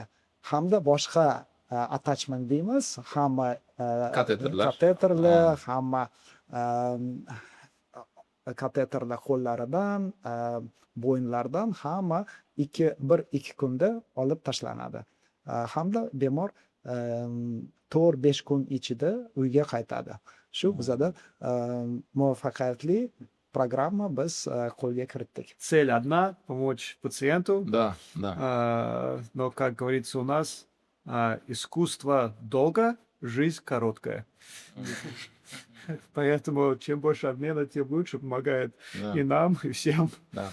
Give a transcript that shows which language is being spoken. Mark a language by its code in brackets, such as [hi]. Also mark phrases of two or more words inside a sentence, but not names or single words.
[uz] Hamda boshqa attachment deymiz, hamma kateterlar, hamma kateterlar qo'llaridan, bo'yinlardan hamma 1-2 kunda olib tashlanadi. Hamda bemor 4-5 kun ichida uyga qaytadi. Shu bizada muvaffaqiyatli программа biz qo'lga kiritdik. [ru] Цель одна — помочь пациенту. Да. Но, как говорится у нас, искусство долго, жизнь короткая. Поэтому чем больше обмена, тем лучше, помогает Да. и нам, и всем. Да.